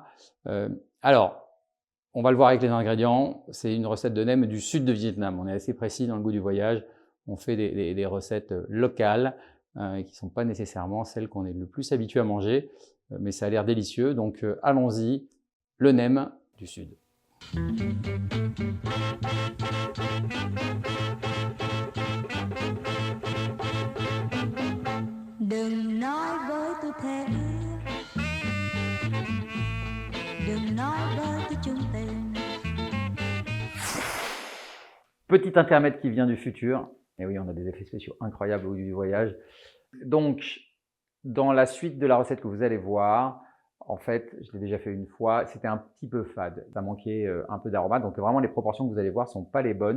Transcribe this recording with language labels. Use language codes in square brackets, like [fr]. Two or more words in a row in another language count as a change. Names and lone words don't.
[fr] Euh, alors, on va le voir avec les ingrédients, c'est une recette de nem du sud de Vietnam, on est assez précis dans le Goût du voyage, on fait des recettes locales qui ne sont pas nécessairement celles qu'on est le plus habitué à manger, mais ça a l'air délicieux, donc allons-y, le nem du Sud. [vi] Đừng nói với tôi thế đừng nói với tôi chung tình. [fr] Petit intermède qui vient du futur, et oui, on a des effets spéciaux incroyables au bout du voyage. Donc, dans la suite de la recette que vous allez voir, en fait, je l'ai déjà fait une fois, c'était un petit peu fade, ça manquait un peu d'aromates, donc vraiment les proportions que vous allez voir ne sont pas les bonnes.